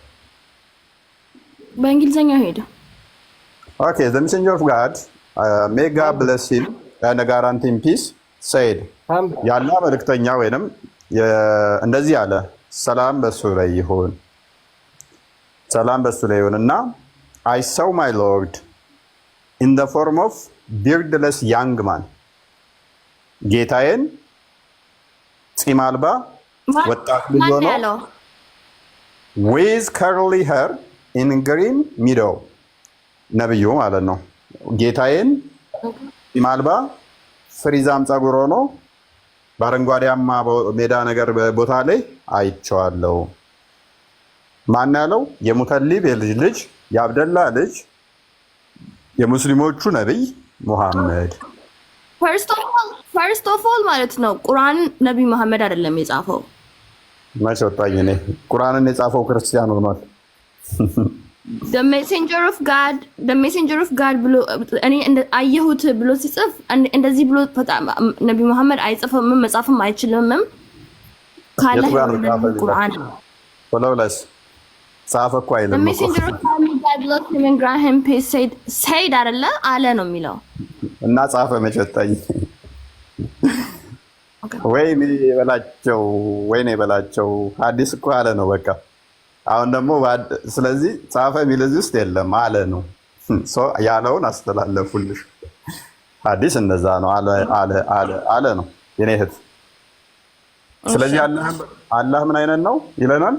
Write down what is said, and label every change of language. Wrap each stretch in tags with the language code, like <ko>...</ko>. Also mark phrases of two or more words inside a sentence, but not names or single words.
<am>በእንግሊዘኛው ሄደ።</am> <en>okay the messenger of God may God bless him and grant him peace said</en> <am>ያላ መልእክተኛ ወይንም እንደዚህ አለ፣ ሰላም በሱ ላይ ይሁን፣ ሰላም በሱ ላይ ይሁን እና I</am> <en>saw my Lord in the form of beardless young man</en> <am>ጌታዬን ፂም አልባ ወጣት ልጅ ሆኖ</am> <en>with curly hair in green meadow</en> <am>ነብዩ ማለት ነው። ጌታዬን ፂም አልባ ፍሪዛም ፀጉር ሆኖ በአረንጓዴያማ ሜዳ ነገር ቦታ ላይ አይቼዋለሁ። ማን ያለው? የሙተሊብ የልጅ ልጅ የአብደላ ልጅ የሙስሊሞቹ ነብይ ሙሐመድ።</am> <en>first of all</en> <am>ማለት ነው ቁርአን ነብይ መሐመድ አይደለም የጻፈው። መቼ ወጣኝ እኔ? ቁርአንን የጻፈው ክርስቲያን ሆኗል።</am> <en>the messenger of god</en> <am>ብሎ እኔ አየሁት ብሎ ሲጽፍ እንደዚህ ብሎ ነብይ መሐመድ አይጽፍም፣ መጻፍም አይችልም። ካለ ቁርአን ወላውላስ ጻፈ እኮ አይልም።</am> <en>the messenger of god bless him and grant him peace said</en> <am>አይደለ አለ ነው የሚለው እና ጻፈ መቼ ወጣኝ? ወይኔ በላቸው ሐዲስ እኮ አለ ነው በቃ። አሁን ደግሞ ስለዚህ ጻፈ የሚል እዚህ ውስጥ የለም አለ ነው። ያለውን አስተላለፉልሽ። ሐዲስ እንደዛ ነው አለ ነው የኔ እህት። ስለዚህ አላህ ምን አይነት ነው ይለናል?</am>